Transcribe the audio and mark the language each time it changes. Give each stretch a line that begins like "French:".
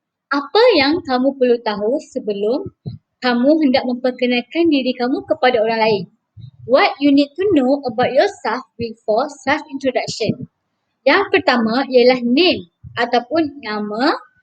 Malay: Apa yang kamu perlu tahu sebelum kamu hendak memperkenalkan diri kamu kepada orang lain?
English: What you need to know about yourself before self-introduction.
Malay: Yang pertama ialah name ataupun nama.